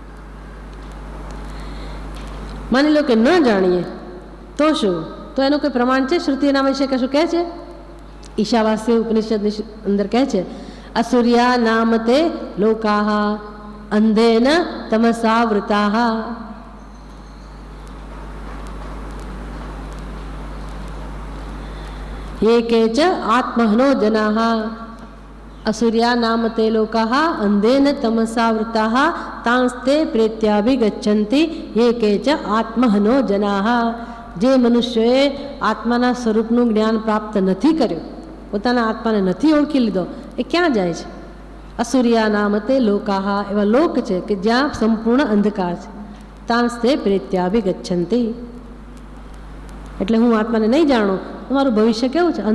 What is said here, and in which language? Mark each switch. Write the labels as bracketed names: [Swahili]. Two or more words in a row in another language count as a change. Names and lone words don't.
[Gujarati] માની લો કે ન જાણીએ તો શું? તો એનું કોઈ પ્રમાણ છે? શ્રુતિ એના વિશે કશું કહે છે? ઈશાવાસ્ય ઉપનિષદની અંદર કહે છે [Sanskrit] અસૂર્યા નામતે લોકાહ અંધેન તમસાવૃતાહ. ये केच आत्महनो जनाः असुर्या नाम ते लोकाः अंधेन तमसावृताः तांस्ते प्रेत्याभिगच्छन्ति ये केच आत्महनो जनाः. [Gujarati] જે મનુષ્યોએ આત્માના સ્વરૂપનું જ્ઞાન પ્રાપ્ત નથી કર્યું, પોતાના આત્માને નથી ઓળખી લીધો, એ ક્યાં જાય છે? [Sanskrit] અસુર્યા નામ તે લોકાહ, [Gujarati] એવા લોક છે કે જ્યાં સંપૂર્ણ અંધકાર છે. [Sanskrit] તાંસ્તે પ્રેત્યાભિગચ્છન્તિ. [Gujarati] એટલે હું આત્માને નહીં જાણું, તમારું ભવિષ્ય કેવું છે?